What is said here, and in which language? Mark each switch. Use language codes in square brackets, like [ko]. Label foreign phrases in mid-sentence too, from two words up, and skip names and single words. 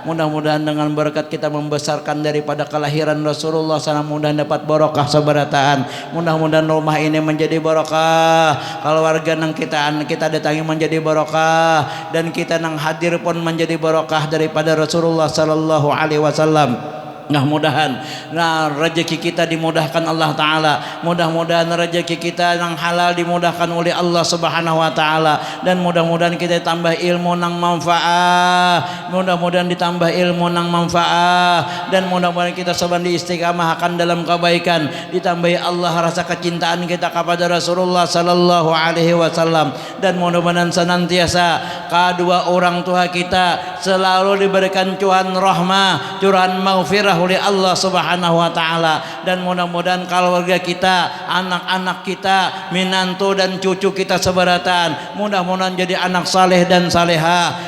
[bjn] Mudah-mudahan dengan berkat kita membesarkan daripada kelahiran Rasulullah sana, mudah dapat barokah sabarataan. Mudah-mudahan rumah ini menjadi barokah, keluarga nang kita datangi menjadi barokah, dan kita nang hadir pun menjadi barokah daripada Rasulullah [ar] صلى الله عليه وسلم. [id] Nah, rezeki kita dimudahkan [ar] الله تعالى. [id] Mudah-mudahan rezeki kita yang halal dimudahkan oleh [ar] الله سبحانه وتعالى. [bjn] Dan mudah-mudahan kita tambah ilmu nang manfaat. Mudah-mudahan ditambah ilmu nang manfaat. Dan mudah-mudahan kita seban diistiqamahkan dalam kebaikan. [id] Ditambahi Allah rasa kecintaan kita kepada Rasulullah [ar] صلى الله عليه وسلم. [id] Dan mudah-mudahan senantiasa kedua orang tua kita selalu diberikan curahan rahmah, curahan maghfirah oleh [ar] الله سبحانه وتعالى. [bjn] Dan mudah-mudahan keluarga kita, anak-anak kita, minantu dan cucu kita sebaratan mudah-mudahan jadi anak saleh dan saleha.